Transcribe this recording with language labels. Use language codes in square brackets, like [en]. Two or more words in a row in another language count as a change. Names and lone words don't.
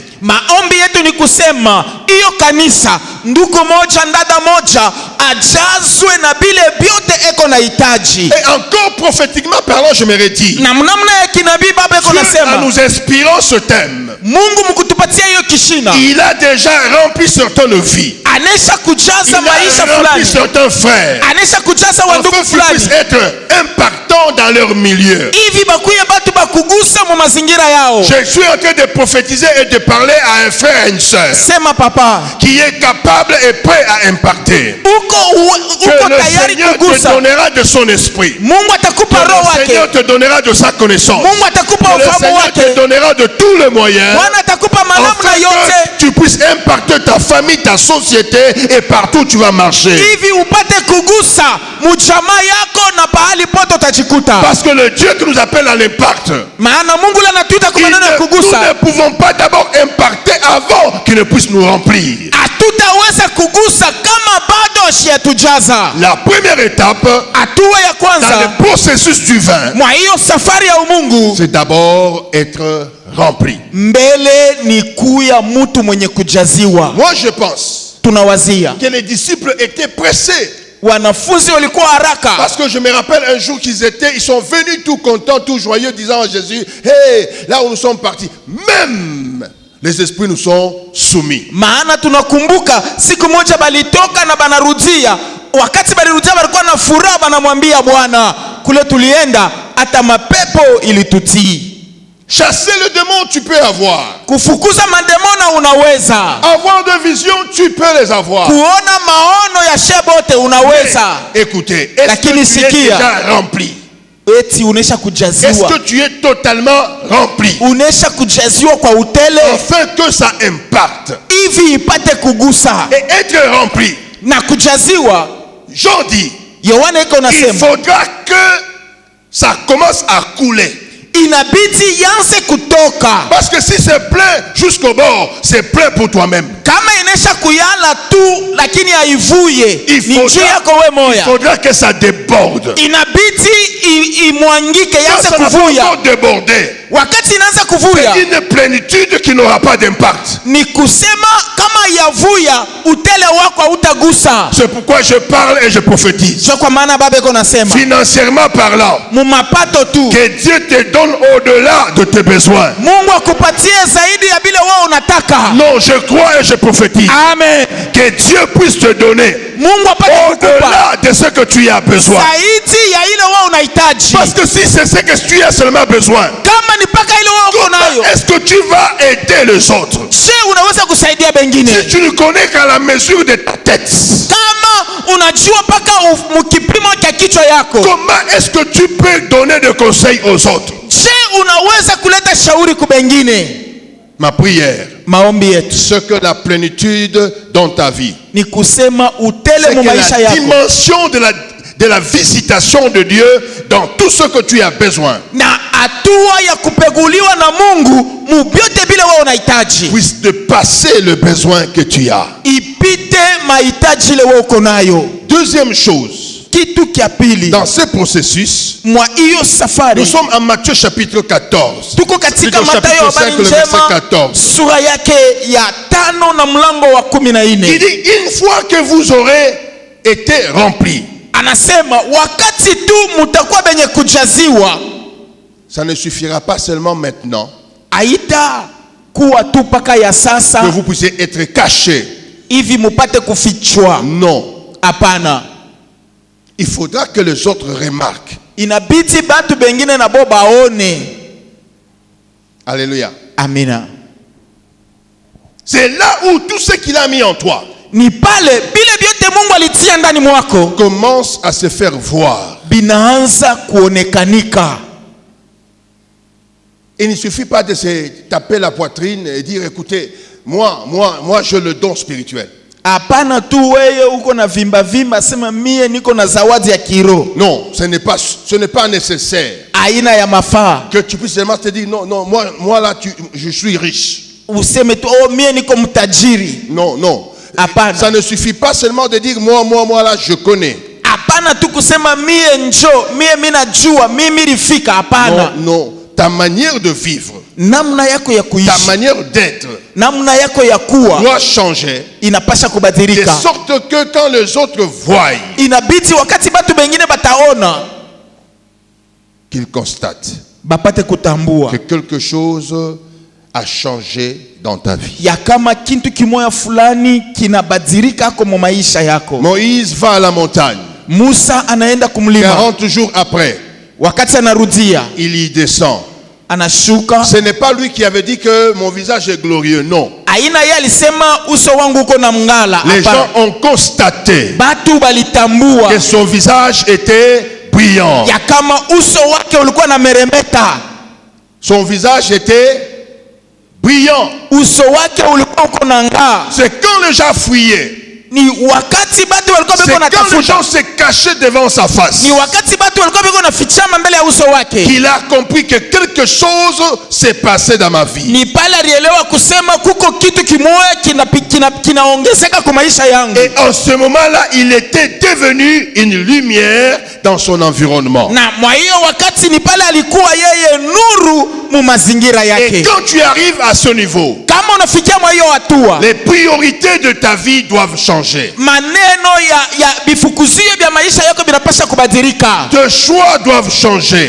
[sw] maombi yetu ni kusema hiyo kanisa, ndugu moja, ndada moja ajazwe na bile vyote eko na hitaji. [fr] Et encore prophétiquement parlant, je me redis, [sw] Na mnamna ya kinabii baba eko [fr] Dieu, en [sw] nasema [fr] nous inspirant ce thème, [sw] Mungu mkutupatia hiyo kishina, [fr] il a déjà rempli certaines vies. [sw] anesha [fr] Il [sw] kujaza maisha [fr] a rempli [sw] fulani, [fr] certains frères. [sw] anesha kujaza [fr] Afin [sw] wandugu [fr] qu'ils [sw] fulani [fr] puissent être impactants dans leur milieu. [sw] hivi bakuye batu bakugusa mu mazingira yao. [fr] Je suis en train de prophétiser et de parler à un frère et une sœur [sw] Sema papa, [fr] qui est capable et prêt à impacter. [sw] uko [fr] Que le [sw] tayari [fr] Seigneur te [sw] kugusa. [fr] donnera de son esprit. [sw] Mungu atakupa [fr] Que [sw] roho [fr] le [sw] wake, [fr] Seigneur te donnera de sa connaissance. [sw] Mungu atakupa [fr] Que le [sw] ufahamu [fr] Seigneur te [sw] wake, [fr] donnera de tous les moyens [sw] Bwana atakupa manamna [fr] afin [sw] yote [fr] que tu puisses impacter ta famille, ta société et partout où tu vas marcher. [sw] hivi upate kugusa mujamaa yako na pahali pote utajikuta. [fr] Parce que le Dieu qui nous appelle à l'impact, [sw] Maana Mungu anatuita kwa maneno ya [fr] nous [sw] kugusa. [fr] ne pouvons pas d'abord impacter avant qu'il ne puisse nous remplir. [sw] Hatutaweza kugusa kama bado hajatujaza. [fr] La première étape [sw] Hatua ya [fr] dans [sw] kwanza [fr] le processus du vin, [sw] mwa hiyo safari ya umungu [fr] c'est d'abord être rempli. [sw] mbele ni kuya mtu mwenye kujaziwa. [fr] Moi, je pense [sw] Tunawazia [fr] que les disciples étaient pressés. [sw] wanafunzi walikuwa haraka, [fr] Parce que je me rappelle un jour ils sont venus tout contents, tout joyeux, disant à Jésus, hey, là où nous sommes partis, même les esprits nous sont soumis. [sw] maana tunakumbuka siku moja balitoka na banarudia. Wakati balirudia walikuwa na furaha, banamwambia Bwana, kule tulienda hata mapepo ilitutii. [fr] Chasser le démon, tu peux avoir. [sw] Kufukuza mademona unaweza, [fr] Avoir de visions, tu peux les avoir. [sw] kuona maono ya shebote unaweza. [fr] Écoutez, est-ce [sw] Lakini [fr] que tu es [sw] sikia, [fr] déjà rempli? [sw] eti unesha [fr] Est-ce [sw] kujaziwa, [fr] que tu es totalement rempli? [sw] unesha kujaziwa kwa utele [fr] Afin que ça impacte. [sw] hivi ipate kugusa [fr] Et être rempli, [sw] na kujaziwa. [fr] Jean dit, [sw] Yohana iko [fr] il [sw] nasema [fr] faudra que ça commence à couler. [sw] inabidi yanze kutoka, [fr] Parce que si c'est plein jusqu'au bord, c'est plein pour toi-même. [sw] kama inesha kuyala tu lakini haivuye ni njia yako we [fr] il [sw] moya, [fr] faudra que ça déborde. [sw] inabidi imwangike [fr] Quand [sw] yaanze [fr] ça n'a pas [sw] kuvuya. [fr] encore débordé, [sw] Wakati inaanza kuvuya [fr] c'est une plénitude qui n'aura pas d'impact. [sw] ni kusema kama yavuya utele wako hautagusa. [fr] C'est pourquoi je parle et je prophétise. [sw] Sio kwa maana baba iko nasema [fr] Financièrement parlant, [sw] mumapato tu [fr] que Dieu te donne au-delà de tes besoins. [sw] Mungu akupatie zaidi ya bila wewe unataka. [fr] Non, je crois et je prophétise. Amen. Que Dieu puisse te donner [sw] Mungu apate kukupa [fr] au-delà de ce que tu as besoin. [sw] zaidi ya ile wewe unahitaji. [fr] Parce que si c'est ce que tu as seulement besoin, [sw] Kama ni paka ile wewe uko [fr] comment [sw] nayo, [fr] est-ce que tu vas aider les autres? [sw] je unaweza kusaidia wengine. [fr] Si tu ne connais qu'à la mesure de ta tête, [sw] Kama unajua paka mkipimo cha kichwa yako, [fr] comment est-ce que tu peux donner des conseils aux autres? [sw] je unaweza kuleta shauri kwa wengine. [fr] Ma prière, [sw] Maombi yetu [fr] ce que la plénitude dans ta vie, [sw] ni kusema utele [fr] c'est [sw] mu [fr] que [sw] maisha [fr] la [sw] yako, [fr] dimension de la visitation de Dieu dans tout ce que tu as besoin [sw] na hatua ya kupeguliwa na Mungu mubyote bila wewe unahitaji, [fr] puisse dépasser le besoin que tu as. [sw] ipite mahitaji ile wewe uko nayo. [fr] Deuxième chose, [sw] Kitu kia pili [fr] dans ce processus, [sw] mwa hiyo safari, [fr] nous sommes en Matthieu chapitre 14. [sw] tuko katika [fr] Plutôt [sw] Mathayo [fr] chapitre 5, [sw] habari [fr] le verset [sw] njema [fr] 14. [sw] sura yake ya 5 na mlango wa 14. [fr] Il dit, une fois que vous aurez été remplis, [sw] Anasema wakati tu mutakuwa benye kujaziwa, [fr] ça ne suffira pas seulement maintenant [sw] haita kuwa tu paka ya [fr] que [sw] sasa [fr] vous puissiez être cachés. [sw] hivi mupate kufichwa. [fr] Non. [sw] Hapana, [fr] Il faudra que les autres remarquent. [sw] inabidi batu bengine nabo baone. [fr] Alléluia. [sw] Amina. [fr] C'est là où tout ce qu'il a mis en toi [sw] Ni pale bile byote Mungu alitia ndani mwako [fr] commence à se faire voir. [sw] binaanza kuonekanika. [fr] Il ne suffit pas de se taper la poitrine et dire, écoutez, moi, j'ai le don spirituel. [sw] Hapana tu wewe uko na vimba vimba sema mie niko na zawadi ya kiro. [fr] Non, ce n'est pas nécessaire [sw] Aina ya mafaa [fr] que tu puisses seulement te dire, non, moi là, je suis riche. [sw] useme tu oh mie niko mtajiri. [fr] Non, non. [sw] Hapana. [fr] Ça ne suffit pas seulement de dire, moi là, je connais. [sw] Hapana tu kusema mie njo mie minajua mimi rifika. Hapana. [fr] Non, non. Ta manière de vivre, [sw] Namna yako ya [fr] ta [sw] kuishi, [fr] manière d'être [sw] namna yako ya kuwa [fr] doit changer. [sw] inapasha [fr] De [sw] kubadilika. [fr] sorte que quand les autres voient, [sw] Inabidi wakati batu bengine bataona [fr] qu'ils constatent [sw] bapate kutambua [fr] que quelque chose a changé dans ta vie. [sw] ya kama kintu kimoya fulani kinabadilika kwa maisha yako. [fr] Moïse va à la montagne. [sw] Musa anaenda kumlima, [fr] 40 jours après, [sw] wakati anarudia [fr] il y descend. [sw] anashuka. [fr] Ce n'est pas lui qui avait dit que mon visage est glorieux, non. [sw] Aina yeye alisema uso wangu uko na mngala. [fr] Les [sw] Hapana. [fr] gens ont constaté [sw] Batu balitambua [fr] que son visage était brillant. [sw] ya kama uso wake ulikuwa na meremeta. [fr] Son visage était brillant. [sw] Uso wake ulikuwa uko na ngaa. [fr] C'est quand les gens fuyaient, [sw] Ni wakati batu walikuwa [fr] c'est [sw] beko na [fr] quand les [sw] tafuta, [fr] gens se cachaient devant sa face, [sw] ni wakati batu walikuwa beko na fichama mbele ya uso wake. [fr] qu'il a compris que quelque chose s'est passé dans ma vie. [sw] Ni pale alielewa kusema kuko kitu kimoya kinaongezeka kwa maisha yangu. [fr] Et en ce moment-là, il était devenu une lumière dans son environnement. [sw] Na mwa hiyo wakati ni pale alikuwa yeye nuru mu mazingira [fr] Et [sw] yake. [fr] quand tu arrives à ce niveau, [sw] Kama unafikia mwa hiyo hatua, [fr] les priorités de ta vie doivent changer. [sw] maneno ya bifukuzio vya maisha yako vinapasha kubadilika. [fr] Tes choix doivent changer.